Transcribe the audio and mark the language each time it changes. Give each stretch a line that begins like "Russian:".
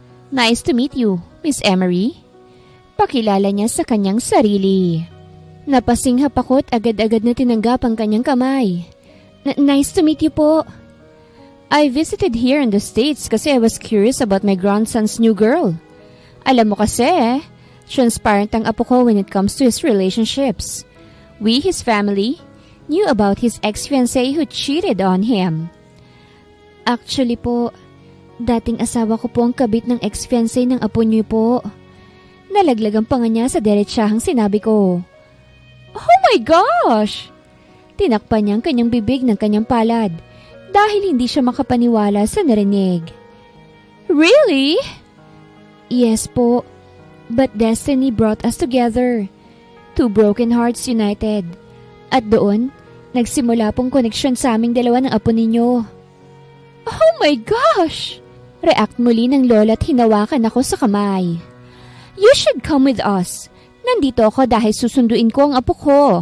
English: Nice to meet you, Miss Emery.
Filipino: Pakilala niya sa kanyang sarili. Napasinghap ako at agad-agad na tinanggap ang kanyang kamay.
English: Nice to meet you po. I visited here in the States kasi I was curious about my grandson's new girl.
Filipino: Alam mo kasi, transparent ang apo ko
English: when it comes to his relationships. We, his family, knew about his ex-fiancé who cheated on him.
Filipino: Actually po, dating asawa ko po ang kabit ng ex-fiancé ng apo niyo po. Nalaglagan pa nga niya sa diretsahang sinabi ko.
English: Oh my gosh!
Filipino: Tinakpan niya ang kanyang bibig ng kanyang palad dahil hindi siya makapaniwala sa narinig.
English: Really? Yes po, but destiny brought us together. Two broken hearts united.
Filipino: At doon, nagsimula pong koneksyon sa aming dalawa ng apo ninyo.
English: Oh my gosh!
Filipino: React muli ng lola at hinawakan ako sa kamay.
English: You should come with us.
Filipino: Nandito ako dahil susunduin ko ang apo ko.